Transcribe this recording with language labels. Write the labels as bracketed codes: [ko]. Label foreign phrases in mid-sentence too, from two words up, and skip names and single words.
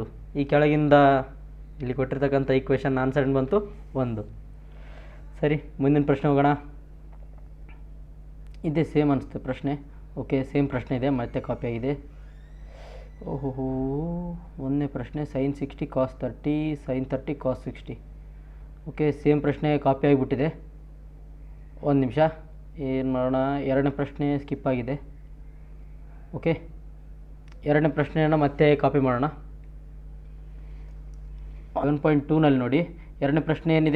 [kn] ಈ ಕೆಳಗಿಂದ ಇಲ್ಲಿ ಕೊಟ್ಟಿರ್ತಕ್ಕಂಥ [en] equation answer [kn] ಏನು ಬಂತು? 1. ಸರಿ, ಮುಂದಿನ ಪ್ರಶ್ನೆ ಹೋಗೋಣ. ಇದೇ ಸೇಮ್ ಅನಿಸುತ್ತೆ ಪ್ರಶ್ನೆ. ಓಕೆ, ಸೇಮ್ ಪ್ರಶ್ನೆ ಇದೆ, ಮತ್ತೆ ಕಾಪಿ ಆಗಿದೆ. ಓಹೋ, ಒಂದನೇ ಪ್ರಶ್ನೆ sin 60 cos 30 sin 30 cos 60. ಓಕೆ, ಸೇಮ್ ಪ್ರಶ್ನೆ ಕಾಪಿ ಆಗಿಬಿಟ್ಟಿದೆ. ಒಂದು ನಿಮಿಷ ಏನು ಮಾಡೋಣ, ಎರಡನೇ ಪ್ರಶ್ನೆ ಸ್ಕಿಪ್ ಆಗಿದೆ. ಓಕೆ, ಎರಡನೇ ಪ್ರಶ್ನೆಯನ್ನು ಮತ್ತೆ ಕಾಪಿ ಮಾಡೋಣ. 11.2ನಲ್ಲಿ ನೋಡಿ, ಎರಡನೇ ಪ್ರಶ್ನೆ ಏನಿದೆ?